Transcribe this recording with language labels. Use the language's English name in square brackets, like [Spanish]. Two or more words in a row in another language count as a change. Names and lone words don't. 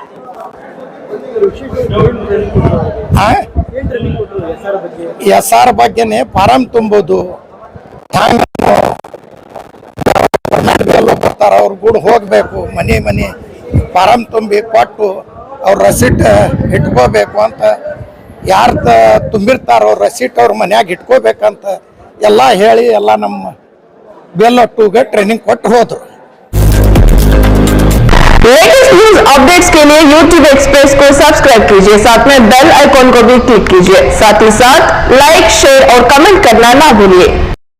[Kannada] SR ಬಗ್ಗೆನೇ ಫಾರಮ್ ತುಂಬೋದು, ಹ್ಯಾಂಗೆ ಬರ್ತಾರೆ ಅವ್ರ ಕೂಡ ಹೋಗಬೇಕು, ಮನೆ ಫಾರಮ್ ತುಂಬಿ ಕೊಟ್ಟು ಅವ್ರ ರಸೀಟ್ ಇಟ್ಕೋಬೇಕು ಅಂತ, ಯಾರು ತುಂಬಿರ್ತಾರೋ ಅವ್ರ ರಸೀಟ್ ಅವ್ರ ಮನ್ಯಾಗ ಇಟ್ಕೋಬೇಕಂತ ಎಲ್ಲ ಹೇಳಿ ಎಲ್ಲ ನಮ್ಮ BLA2ಗೆ ಟ್ರೈನಿಂಗ್ ಕೊಟ್ಟು ಹೋದ್ರು. [Hindi] लेटेस्ट न्यूज अपडेट्स के लिए YouTube एक्सप्रेस को सब्सक्राइब कीजिए, साथ में बेल आइकॉन को भी क्लिक कीजिए, साथ ही साथ लाइक, शेयर और कमेंट करना ना भूलिए.